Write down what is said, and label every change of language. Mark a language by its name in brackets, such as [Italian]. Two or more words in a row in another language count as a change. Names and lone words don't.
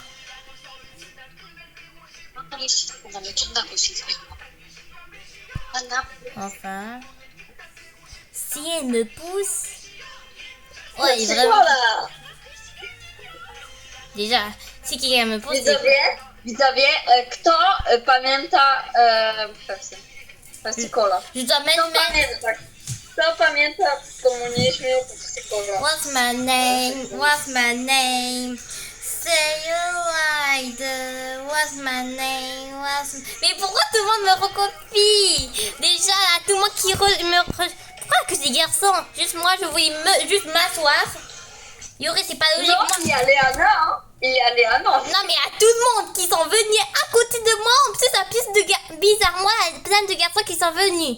[French] Enfin. Si elle me pousse. Oh, elle est C'est vraiment. quoi là? Déjà, si quelqu'un me pousse. [Polish] Widzowie, kto pamięta Pepsi-Cola? [French] Je dois [Polish] Kto [French] même mettre. [Polish] pamięta? Kto pamięta w komunizmie Pepsi-Cola? [English] What's my name? What's my name? Say you lied. What's my name? [French] Mais pourquoi tout le monde me recopie? Déjà, là, tout le monde qui pourquoi que ces garçons? Juste moi, je voulais juste m'asseoir. Yuri, c'est pas logique. Non, il y a Léana, hein. Il y a Léana. Non, mais à tout le monde qui sont venus à côté de moi, en plus, ça piste de bizarrement, il y a plein de garçons qui sont venus.